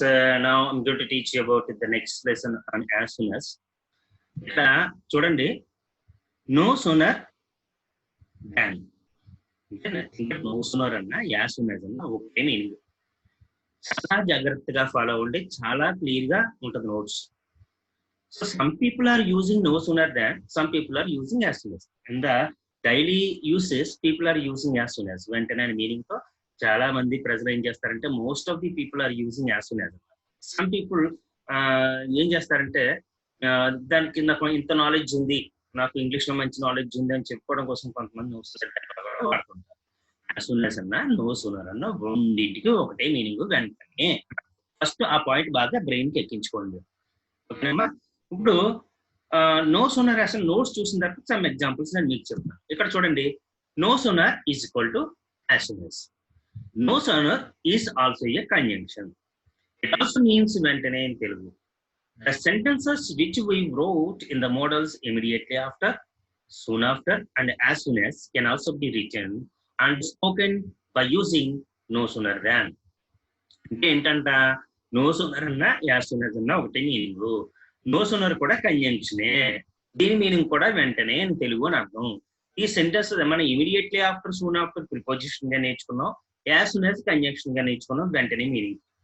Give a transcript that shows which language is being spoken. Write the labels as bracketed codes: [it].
[en] Now I'm going to teach you about the next lesson on as soon as. [te] ఇక్కడ చూడండి, no sooner దాన్ అంటే no sooner అన్న as soon as అన్న ఒకటే meaning. చాలా జాగ్రత్తగా ఫాలో అవ్వండి, చాలా క్లియర్ గా ఉంటుంది notes. [en] So some people are using no sooner than, some people are using as soon as. In the daily uses people are using as soon as [te] వెంటనే meaning తో చాలా మంది ప్రజలు ఏం చేస్తారంటే [en] Most of the people are using as soon as. [te] Some people ఏం చేస్తారంటే దాని కింద ఇంత నాలెడ్జ్ ఉంది, నాకు ఇంగ్లీష్ లో మంచి నాలెడ్జ్ ఉంది అని చెప్పుకోవడం కోసం కొంతమంది వాడుతుంటారు. యాజ్ సూన్ యాజ్ అన్న నో సూనర్ అన్న రెండింటికి ఒకటే మీనింగ్ వెంటనే. ఫస్ట్ ఆ పాయింట్ బాగా బ్రెయిన్ కి ఎక్కించుకోండి, ఓకేనమ్మా. ఇప్పుడు నో సూనర్ యాజ్ నోట్స్ చూసిన తర్వాత సమ్ ఎగ్జాంపుల్స్ నేను మీకు చెప్తాను. ఇక్కడ చూడండి, no sooner is equal to as soon as. [en] No sooner is also a conjunction. It also means వెంటనే in Telugu. The sentences which we wrote in the modals immediately after, soon after, and as soon as can also be written and spoken by using no sooner than. [te] అంటే ఏంటంట, no sooner అన్న as soon as అన్న ఒకటే meaning. No sooner కూడా కంజంక్షనే, దీని meaning కూడా వెంటనే అని తెలుగు అని అర్థం. ఈ సెంటెన్స్ మనం immediately after, soon after preposition గా నేర్చుకున్నాం, యాజ్ సూన్ యాజ్ కంజంక్షన్ గా నేర్చుకున్నాం, వెంటనే మీనింగ్.